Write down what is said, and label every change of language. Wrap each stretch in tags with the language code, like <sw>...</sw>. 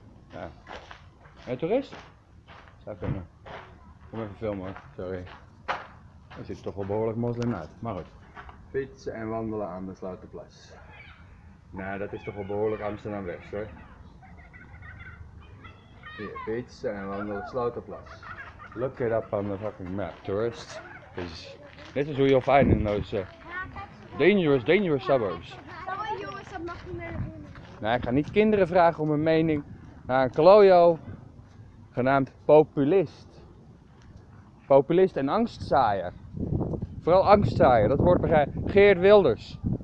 <nl>Ja. Een toerist? Zou kunnen. Kom even filmen hoor, sorry. Er ziet toch wel behoorlijk moslim uit, maar goed. Fietsen en wandelen aan de Sloterplas. Nou, dat is toch wel behoorlijk Amsterdam West hoor. Hier, fietsen en wandelen Sloterplas.</nl> <en>Look it up on the fucking map, tourists. This is who you'll find in those dangerous suburbs.</en> <nl>Sorry jongens, dat mag niet meer naar binnen. Nou, ik ga niet kinderen vragen om een mening naar een klojo genaamd populist. Populist en angstzaaier. Vooral angstzaaier, dat wordt begrepen. Geert Wilders.</nl>